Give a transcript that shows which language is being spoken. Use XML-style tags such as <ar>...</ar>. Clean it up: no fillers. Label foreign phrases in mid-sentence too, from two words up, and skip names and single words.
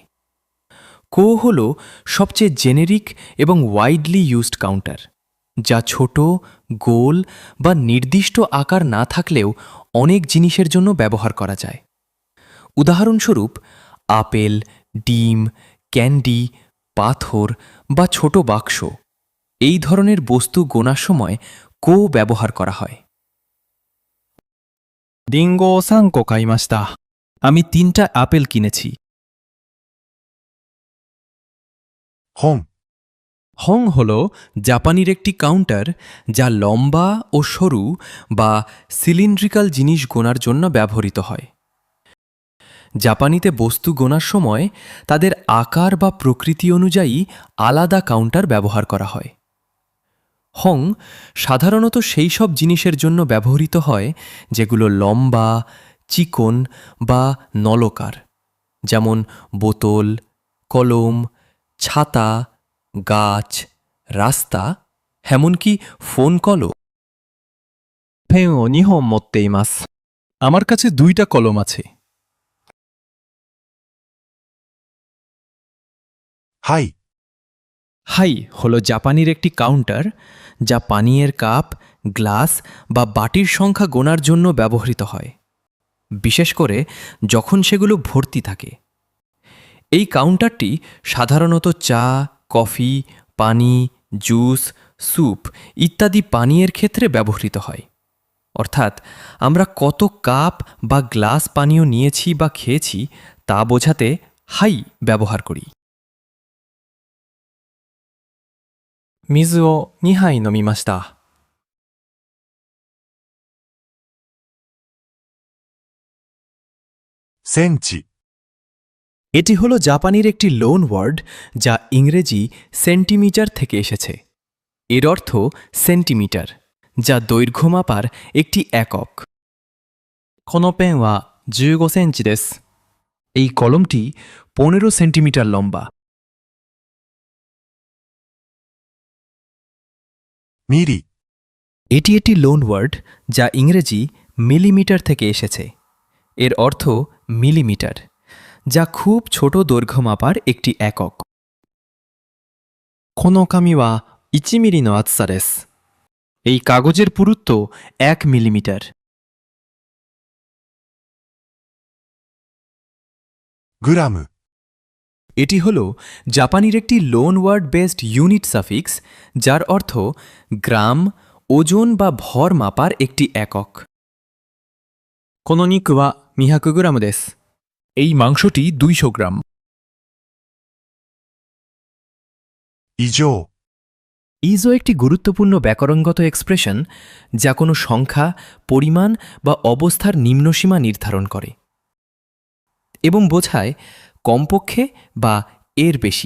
<bn>কো হল সবচেয়ে জেনেরিক এবং</bn> <en>widely used counter,</en> <bn>যা ছোট, গোল বা নির্দিষ্ট আকার না থাকলেও অনেক জিনিসের জন্য ব্যবহার করা যায়। উদাহরণস্বরূপ, আপেল, ডিম, ক্যান্ডি, পাথর বা ছোট বাক্স, এই ধরনের বস্তু গোনার সময় কো ব্যবহার করা হয়।</bn> <ja>リンゴを3個買いました。</ja> <bn>আমি 3টা আপেল কিনেছি।</bn> <ja>本、</ja> <bn>হং হল জাপানির একটি কাউন্টার, যা লম্বা ও সরু বা সিলিন্ড্রিক্যাল জিনিস গোনার জন্য ব্যবহৃত হয়। জাপানিতে বস্তু গোনার সময় তাদের আকার বা প্রকৃতি অনুযায়ী আলাদা কাউন্টার ব্যবহার করা হয়। হং সাধারণত সেই সব জিনিসের জন্য ব্যবহৃত হয় যেগুলো লম্বা, চিকন বা নলকার, যেমন বোতল, কলম, ছাতা, গাছ, রাস্তা, এমনকি ফোন কলও।</bn> <ja>ペンを2本持っています。</ja> <bn>আমার কাছে 2টা কলম আছে।</bn> <ja>はい。</ja> <bn>হাই হল জাপানির একটি কাউন্টার যা পানীয়ের কাপ, গ্লাস বা বাটির সংখ্যা গোনার জন্য ব্যবহৃত হয়, বিশেষ করে যখন সেগুলো ভর্তি থাকে। এই কাউন্টারটি সাধারণত চা, কফি, পানি, জুস, স্যুপ ইত্যাদি পানীয়ের ক্ষেত্রে ব্যবহৃত হয়। অর্থাৎ আমরা কত কাপ বা গ্লাস পানীয় নিয়েছি বা খেয়েছি তা বোঝাতে হাই ব্যবহার করি।</bn> <ja>水を2杯飲みました。センチ。</ja> <bn>এটি হলো জাপানির একটি</bn> <en>loan word</en> <bn>যা ইংরেজি সেন্টিমিটার থেকে এসেছে। এর অর্থ সেন্টিমিটার, যা দৈর্ঘ্য মাপার একটি একক।</bn> <ja>このペンは15センチです。</ja> <bn>এই কলমটি 15 সেন্টিমিটার লম্বা।</bn> <ja>ミリ。</ja> <bn>এটি একটি</bn> <en>loan word</en> <bn>যা ইংরেজি মিলিমিটার থেকে এসেছে। এর অর্থ মিলিমিটার, যা খুব ছোট দৈর্ঘ্য মাপার একটি একক।</bn> <ja>この紙は1ミリの厚さです。</ja> <bn>এই কাগজের পুরুত্ব 1 মিলিমিটার।</bn> <ja>グラム。</ja> <bn>এটি হল জাপানির একটি</bn> <en>loan word based unit suffix</en> <bn>যার অর্থ গ্রাম, ওজন বা ভর মাপার একটি একক।</bn> <ja>この肉は200グラムです。</ja> <bn>এই মাংসটি 200 গ্রাম।</bn> <ja>異常。</ja> <bn>ইজো একটি গুরুত্বপূর্ণ ব্যাকরণগত এক্সপ্রেশন যা কোনো সংখ্যা, পরিমাণ বা অবস্থার নিম্নসীমা নির্ধারণ করে এবং বোঝায় কমপক্ষে বা এর বেশি।</bn>